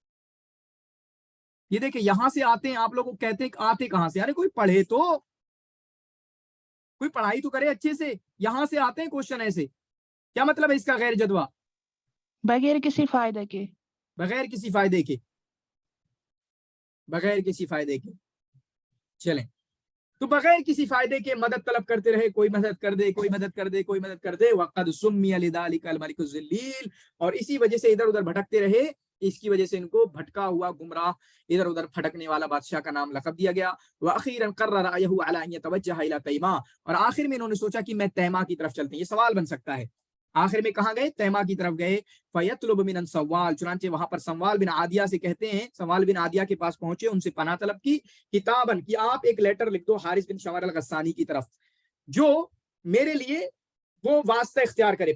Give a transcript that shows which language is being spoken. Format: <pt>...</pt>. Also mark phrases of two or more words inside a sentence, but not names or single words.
<hi>ये देखिए, यहां से आते हैं, आप लोग कहते हैं आते कहां से, अरे कोई पढ़े तो, कोई पढ़ाई तो करे अच्छे से, यहां से आते हैं क्वेश्चन ऐसे, क्या मतलब है इसका</hi> <ar>غير جدوى?</ar> <hi>बगैर किसी फायदे के, बगैर किसी फायदे के, बगैर किसी फायदे के। चलें, तो बगैर किसी फायदे के मदद तलब करते रहे, कोई मदद कर दे, कोई मदद कर दे, कोई मदद कर दे,</hi> <ar>وقد سمي لذلك الملك الضليل,</ar> <hi>और इसी वजह से इधर उधर भटकते रहे, इसकी वजह से इनको भटका हुआ, गुमराह, इधर उधर भटकने वाला बादशाह का नाम लक़ब दिया गया।</hi> <ar>وأخيرا قرر رأيه على أن يتوجه إلى تيماء,</ar> <hi>और आखिर में इन्होंने सोचा कि मैं तैमा की तरफ चलते हैं। ये सवाल बन सकता है, आखिर में कहाँ गए, तैमा की तरफ गए।</hi> <ar>فيطلب من السموأل,</ar> <hi>चुनांचे वहां पर सवाल बिन आदिया से कहते हैं, सवाल बिन आदिया के पास पहुंचे, उनसे पनाह तलब की, किताबन कि आप एक लेटर लिख दो हारिस बिन शमर अल गस्सानी की तरफ, जो मेरे लिए वो वास्ता इख्तियार करे।</hi>